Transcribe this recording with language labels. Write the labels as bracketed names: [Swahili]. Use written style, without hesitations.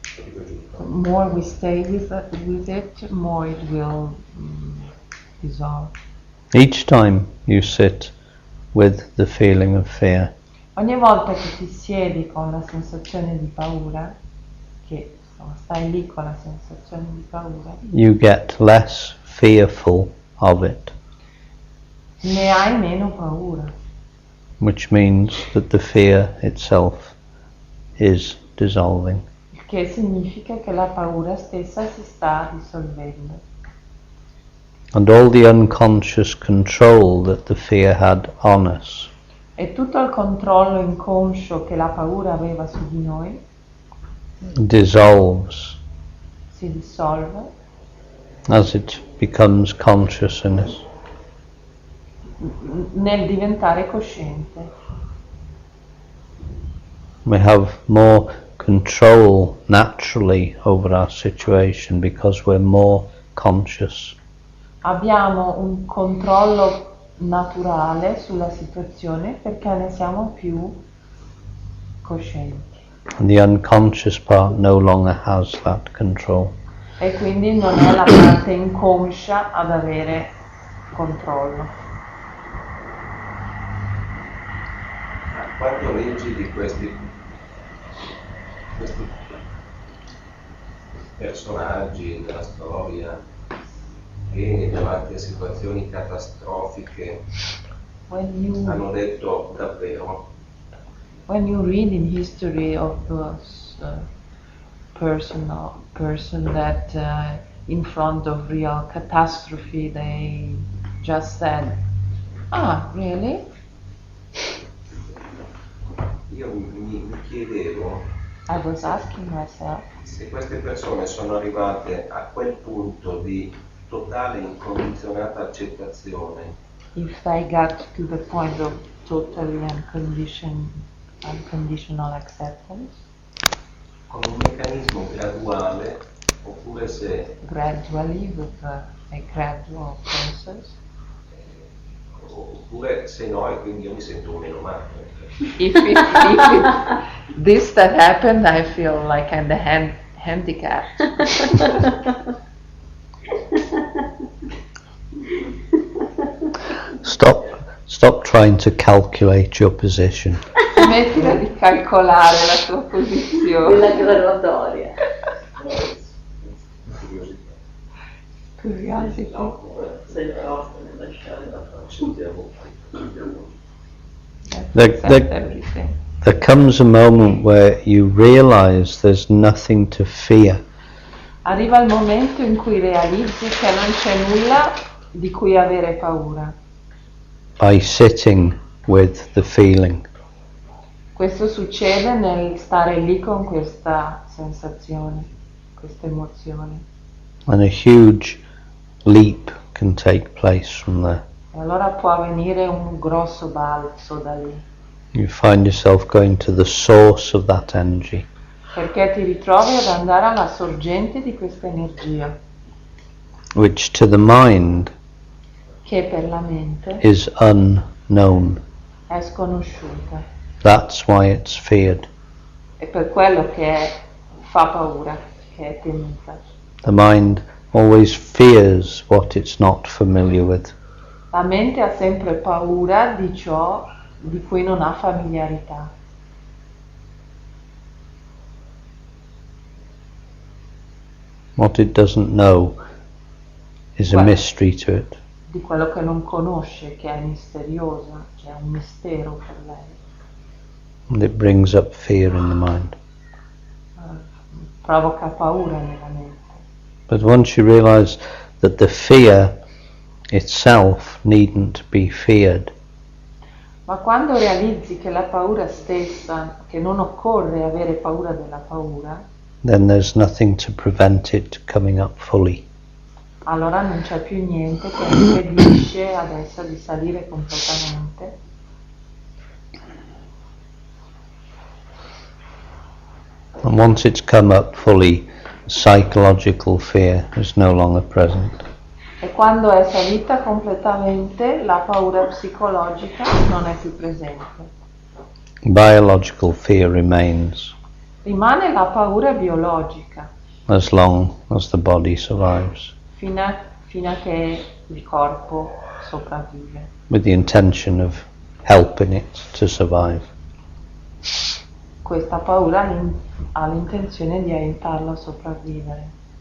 [Italian] Dico giusto? [English] More we stay with it, more it will dissolve. Each time you sit with the feeling of fear, [Italian] Ogni volta che ti siedi con la sensazione di paura, che insomma, stai lì con la sensazione di paura, [English] you get less fearful of it, [Italian] ne hai meno paura, [English] which means that the fear itself is dissolving. [Italian] il che significa che la paura stessa si sta dissolvendo. [English] And all the unconscious control that the fear had on us [Italian] E tutto il controllo inconscio che la paura aveva su di noi [English] dissolves [Italian] si dissolve [English] as it becomes consciousness. [Italian] nel diventare cosciente. [English] We have more control naturally over our situation because we're more conscious. [Italian] Abbiamo un controllo naturale sulla situazione perché ne siamo più coscienti [English] And the unconscious part no longer has that control. e quindi non è la parte inconscia ad avere controllo. [Italian] Quando leggi di questi personaggi della storia che davanti a situazioni catastrofiche hanno detto davvero, [English] When you read in history of those person that in front of real catastrophe they just said, "Ah, really?" [Italian] io mi chiedevo [English] I was asking myself, [Italian] se queste persone sono arrivate a quel punto di totale incondizionata accettazione [English] if I got to the point of totally unconditional acceptance, [Italian] con un meccanismo graduale oppure se [English] gradually with a gradual process, [Italian] oppure se no e quindi io mi sento meno male. [English] If this that happened, I feel like I'm the handicapped. Stop trying to calculate your position. [Italian] Smettila di calcolare la tua posizione. Della graduatoria. [English] Curiosity. [Italian] Sei troppo nel lasciare la [English] There comes a moment where you realize there's nothing to fear. [Italian] Arriva il momento in cui realizzi che non c'è nulla di cui avere paura. [English] By sitting with the feeling. [Italian] Questo succede nel stare lì con questa sensazione, questa emozione. [English] And a huge leap can take place from there. [Italian] E allora può avvenire un grosso balzo da lì. [English] You find yourself going to the source of that energy. [Italian] Perché ti ritrovi ad andare alla sorgente di questa energia. [English] Which to the mind [Italian] Che per la mente [English] is unknown. [Italian] è sconosciuta. [English] That's why it's feared. [Italian] È per quello che fa paura, che è temuta. [English] The mind always fears what it's not familiar with. [Italian] La mente ha sempre paura di ciò di cui non ha familiarità. [English] What it doesn't know is a mystery to it. [Italian] Di quello che non conosce, che è misteriosa, che è un mistero per lei. [English] And it brings up fear in the mind. [Italian] Provoca paura nella mente. [English] But once you realize that the fear itself needn't be feared, [Italian] Ma quando realizzi che la paura stessa, che non occorre avere paura della paura, [English] then there's nothing to prevent it coming up fully. [Italian] allora non c'è più niente che impedisce ad essa di salire completamente. [English] And once it's come up fully, psychological fear is no longer present. [Italian] E quando è salita completamente, la paura psicologica non è più presente. [English] Biological fear remains [Italian] Rimane la paura biologica [English] as long as the body survives, [Italian] fino a che il corpo sopravvive, [English] with the intention of helping it to survive. [Italian] Questa paura ha l'intenzione di aiutarlo a sopravvivere.